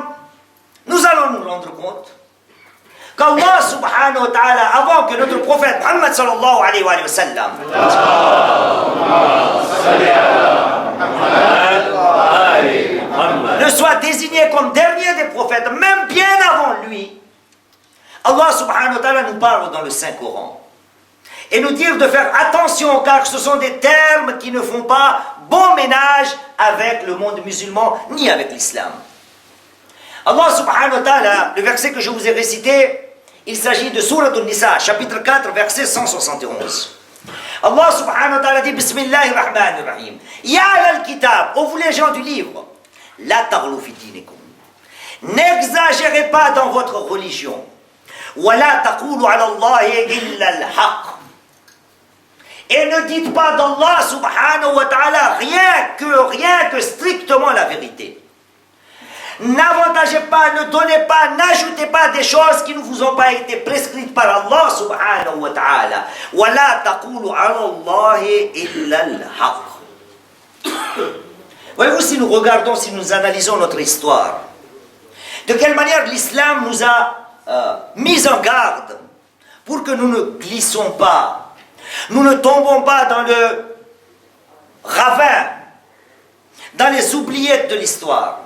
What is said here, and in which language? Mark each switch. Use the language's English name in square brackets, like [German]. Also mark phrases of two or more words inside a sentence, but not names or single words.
[French] Nous allons nous rendre compte qu'Allah [Arabic] سبحانه وتعالى, [French] avant que notre prophète Muhammad [Arabic] صلى الله عليه وسلم [French] ne soit désigné comme dernier des prophètes, même bien avant lui, Allah [Arabic] سبحانه وتعالى [French] nous parle dans le Saint-Coran et nous dire de faire attention car ce sont des termes qui ne font pas bon ménage avec le monde musulman ni avec l'islam. Allah [Arabic] سبحانه وتعالى, [French] le verset que je vous ai récité, il s'agit de Sourate An-Nisa, chapitre 4, verset 171. Allah [Arabic] سبحانه وتعالى [French] dit [Arabic] بسم الله الرحمن الرحيم. يا الكتاب, [French] ô vous les gens du livre, [Arabic] لا تغلوا في دينكم. [French] N'exagérez pas dans votre religion. [Arabic] ولا تقولوا على الله إلا الحق. [French] Et ne dites pas d'Allah [Arabic] سبحانه وتعالى [French] rien que strictement la vérité. N'avantagez pas, ne donnez pas, n'ajoutez pas des choses qui ne vous ont pas été prescrites par Allah [Arabic] سبحانه وتعالى. ولا تقولوا على الله إلا الحق. [French] Voyez-vous, si nous regardons, si nous analysons notre histoire, de quelle manière l'islam nous a mis en garde pour que nous ne glissons pas, nous ne tombons pas dans le ravin, dans les oubliettes de l'histoire.